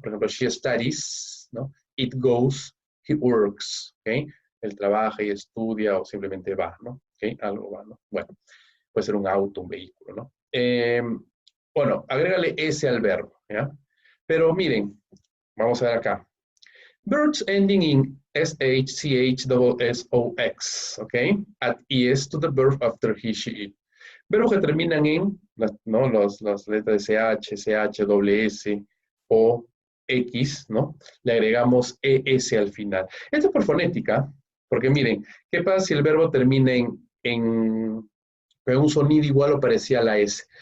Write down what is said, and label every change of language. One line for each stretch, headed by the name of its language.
Spanish: Por ejemplo,
English: she studies, ¿no? It goes, he works, ¿ok?
Spanish: Él trabaja y estudia o simplemente va, ¿no? ¿Ok? Algo va, ¿no? Bueno, puede ser un auto, un vehículo, ¿no? Bueno, agrégale S al verbo, ¿ya? Pero miren, vamos a ver acá.
English: Verbs ending in SH, CH, double S, O, X, ¿ok? Add ES to the verb after he, she, it.
Spanish: Verbos que terminan en, ¿no? Las letras SH, CH, doble S, O, X, ¿no? Le agregamos ES al final. Esto es por fonética, porque miren, ¿qué pasa si el verbo termina en un sonido igual o parecía a la S?